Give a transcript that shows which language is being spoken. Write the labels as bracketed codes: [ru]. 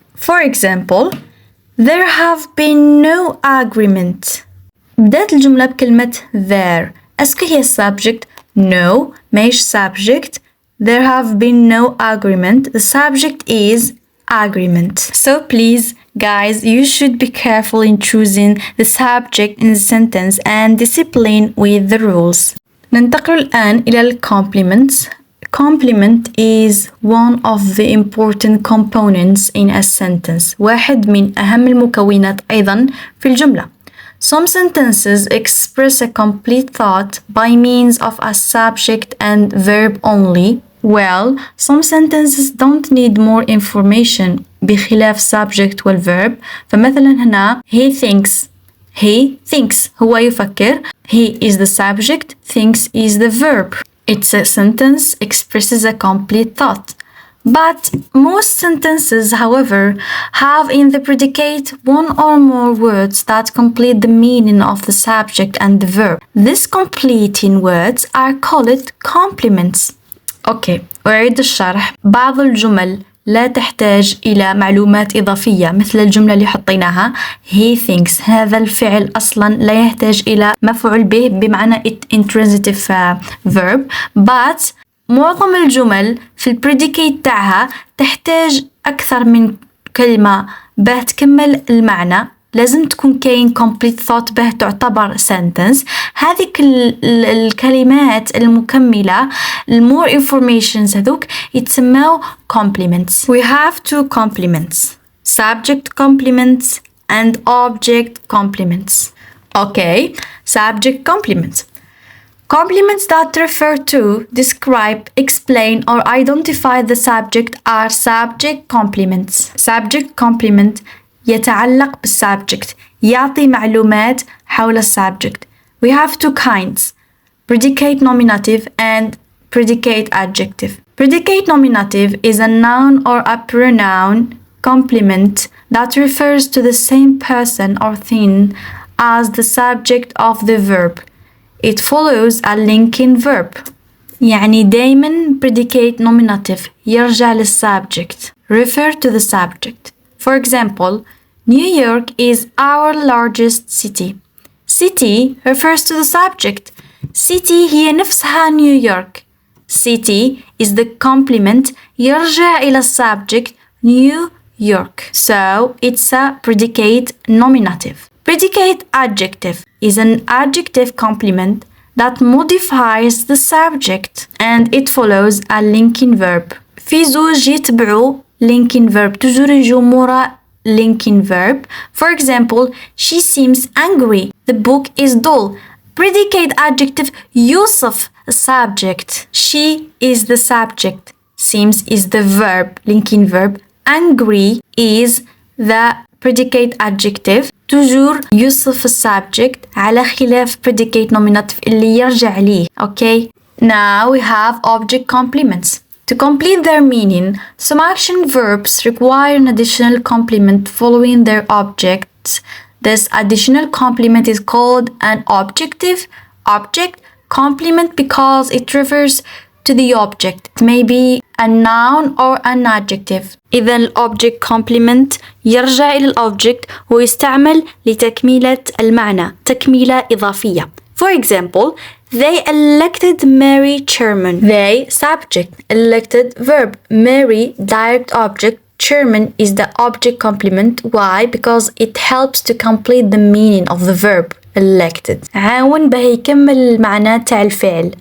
[en] For example, there have been no agreement. [ar] بدأت الجملة بكلمة there. أسكو هي subject؟ [en] No, [ar] ماهيش subject. [en] There have been no agreement. The subject is agreement. So please, guys, you should be careful in choosing the subject in the sentence and discipline with the rules. [ar] ننتقل الآن إلى ال complements. [en] Complement is one of the important components in a sentence. [ar] واحد من أهم المكونات أيضا في الجملة. [en] Some sentences express a complete thought by means of a subject and verb only. Well, some sentences don't need more information [ar] بخلاف [en] subject [ar] والverb. فمثلا هنا [en] he thinks [ar] هو يفكر. [en] He is the subject, thinks is the verb. It's a sentence expresses a complete thought. But most sentences, however, have in the predicate one or more words that complete the meaning of the subject and the verb. These completing words are called complements. [ar] أوكي، أعيد الشرح. بعض الجمل لا تحتاج إلى معلومات إضافية مثل الجملة اللي حطيناها [en] he thinks. [ar] هذا الفعل أصلا لا يحتاج إلى مفعول به بمعنى [en] intransitive verb. But [ar] معظم الجمل في البريديكيت تاعها تحتاج أكثر من كلمة باه تكمل المعنى. لازم تكون كاين [en] complete thought [ar] باه تعتبر sentence. هذه الكلمات المكملة [en] more informations [ar] هذوك يتسموا complements. [en] We have two complements. Subject complements and object complements. Okay, subject complements. Complements that refer to, describe, explain or identify the subject are subject complements. [ar] Subject complement يتعلق بالسبجكت يعطي معلومات حول السبجكت. [en] We have two kinds, predicate nominative and predicate adjective. Predicate nominative is a noun or a pronoun complement that refers to the same person or thing as the subject of the verb. It follows a linking verb. [ar] يعني دايما [en] predicate nominative [ar] يرجع للسبجكت [en] refer to the subject. For example, New York is our largest city. City refers to the subject. City [ar] هي نفسها [en] New York. City is the complement [ar] يرجع إلى [en] subject New York. So it's a predicate nominative. Predicate adjective is an adjective complement that modifies the subject and it follows a linking verb. [ar] في زوج يتبعوا [en] linking verb [ar] تجور يجوا مورا linking verb. [en] For example, she seems angry. The book is dull. Predicate adjective [ar] يوصف [en] subject. She is the subject. seems is the verb, linking verb. Angry is the predicate adjective. [ar] toujours يوصف subject على خلاف [en] predicate nominative [ar] اللي يرجع ليه. [en] Okay. Now we have object complements. To complete their meaning, some action verbs require an additional complement following their objects. This additional complement is called an objective object complement because it refers to the object. It may be a noun or an adjective. [ar] إذا الobject complement يرجع إلى الobject ويستعمل لتكملة المعنى، تكملة إضافية. [en] For example, they elected Mary chairman. They subject, elected verb, Mary direct object, chairman is the object complement. Why? Because it helps to complete the meaning of the verb elected. [ar] عاون به يكمل المعنى تاع الفعل.